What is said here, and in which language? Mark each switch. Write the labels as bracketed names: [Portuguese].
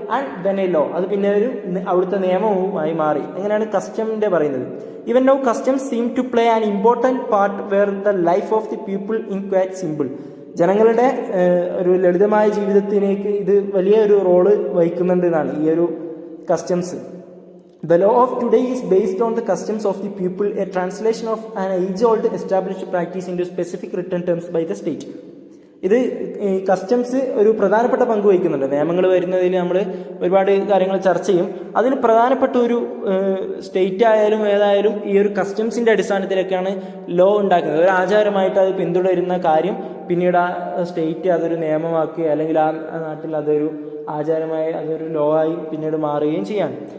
[English] and then a law, [Malayalam] അത് പിന്നെ ഒരു അവിടുത്തെ നിയമവുമായി മാറി. അങ്ങനെയാണ് കസ്റ്റമിന്റെ പറയുന്നത്. [English] Even now customs seem to play an important part where the life of the people in quite simple. [Malayalam] ജനങ്ങളുടെ ഒരു ലളിതമായ ജീവിതത്തിലേക്ക് ഇത് വലിയ ഒരു റോള് വഹിക്കുന്നുണ്ട് എന്നാണ് ഈ ഒരു customs. [English] The law of today is based on the customs of the people, a translation of an age-old established practice into specific written terms by the state. [Malayalam] ഇത് കസ്റ്റംസ് ഒരു പ്രധാനപ്പെട്ട പങ്ക് വഹിക്കുന്നുണ്ട്. നിയമങ്ങൾ വരുന്നതിൽ നമ്മൾ ഒരുപാട് കാര്യങ്ങൾ ചർച്ച ചെയ്യും. അതിൽ പ്രധാനപ്പെട്ട ഒരു സ്റ്റേറ്റ് ആയാലും ഏതായാലും ഈ ഒരു കസ്റ്റംസിന്റെ അടിസ്ഥാനത്തിലൊക്കെയാണ് ലോ ഉണ്ടാക്കുന്നത്. ഒരു ആചാരമായിട്ട് അത് പിന്തുടരുന്ന കാര്യം പിന്നീട് ആ സ്റ്റേറ്റ് അതൊരു നിയമമാക്കി, അല്ലെങ്കിൽ ആ നാട്ടിൽ അതൊരു ആചാരമായി, അതൊരു ലോ ആയി പിന്നീട് മാറുകയും ചെയ്യാണ്.